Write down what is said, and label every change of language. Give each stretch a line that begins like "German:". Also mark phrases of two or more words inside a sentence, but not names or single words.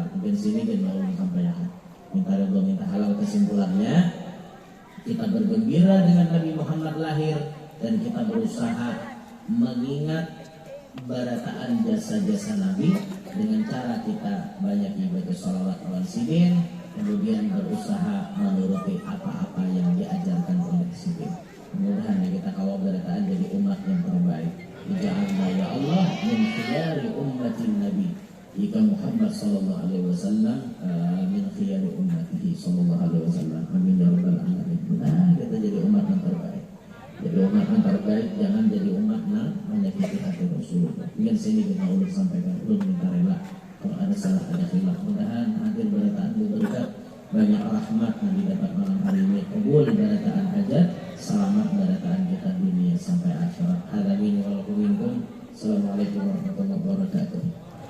Indonesian: Mungkin sini kan mau sampaikan. Minta ridho minta halal kesimpulannya. Kita bergembira dengan Nabi Muhammad lahir dan kita berusaha mengingat barataan jasa-jasa Nabi dengan cara kita banyak ibadah sholawat awal sidin, kemudian berusaha menuruti apa-apa yang diajarkan oleh sidin. Mudah-mudahan kita kawal barataan jadi umat yang terbaik.
Arabic: اجعلنا يا الله من خيار أمة النبي. Jika محمد صلى الله عليه وسلم من خيار أمته صلى الله عليه وسلم. آمين يا رب العالمين.
Indonesian: Nah, kita jadi umat yang terbaik. Jadi umat yang terbaik, jangan jadi umat yang menyakiti hati Rasulullah. Dengan sini kita ulur sampaikan, ulur minta rela. Kalau ada salah ada khilaf, mudah-mudahan hadir barataan berkat banyak rahmat yang didapat malam hari ini. Kabul barataan hajat, selamat barataan kita dunia sampai akhirat. Hadamin walaupun minkum.
Arabic: السلام عليكم ورحمة الله وبركاته.